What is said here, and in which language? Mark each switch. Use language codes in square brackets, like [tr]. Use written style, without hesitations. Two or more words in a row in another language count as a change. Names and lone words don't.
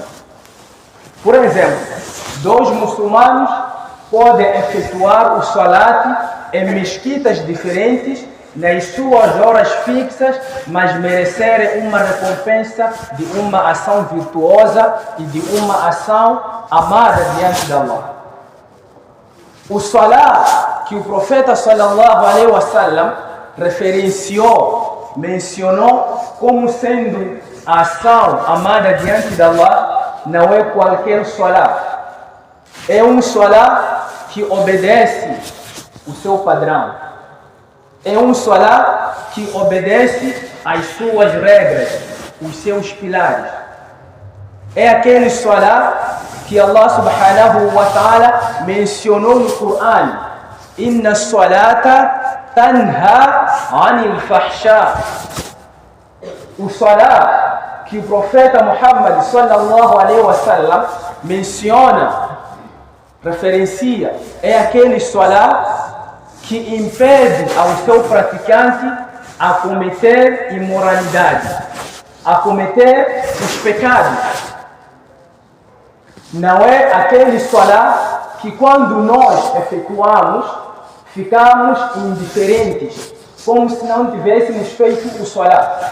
[pt] Por exemplo, dois muçulmanos podem efetuar o salat em mesquitas diferentes nas suas horas fixas, mas merecerem uma recompensa de uma ação virtuosa e de uma ação amada diante de Allah. O salat que o profeta [ar] صلى الله عليه وسلم [pt] referenciou, mencionou como sendo a ação amada diante de Allah, não é qualquer salat. É um salat que obedece o seu padrão. É um salat que obedece às suas regras, os seus pilares. É aquele salat que [ar] الله سبحانه وتعالى [pt] mencionou no Coran: [ar] إن الصلاة تنهى عن الفحشاء. [pt] O salat que o profeta Muhammad [ar] صلى الله عليه وسلم [pt] menciona, referencia, é aquele salat que impede ao seu praticante a cometer imoralidade, a cometer os pecados. Não é aquele salat que quando nós efetuamos, ficamos indiferentes, como se não tivéssemos feito o salat.